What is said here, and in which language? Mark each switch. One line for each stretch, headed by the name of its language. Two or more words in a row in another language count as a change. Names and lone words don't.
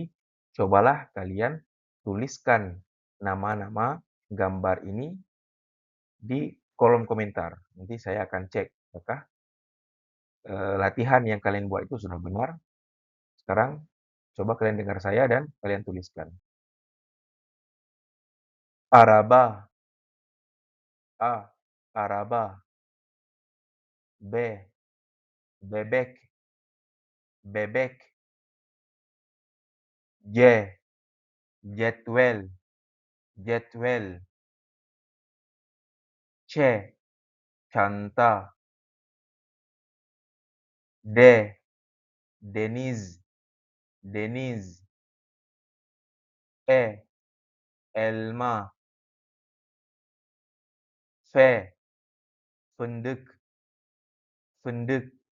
Indonesian: Cobalah kalian tuliskan nama-nama gambar ini di kolom komentar. Nanti saya akan cek apakah latihan yang kalian buat itu sudah benar. Sekarang coba kalian dengar saya dan kalian tuliskan.
Turkish: Araba, A, araba, B, bebek, bebek, J, jadwal, jadwal, C, çanta, D, deniz, deniz, E, elma, F, fındık, fındık,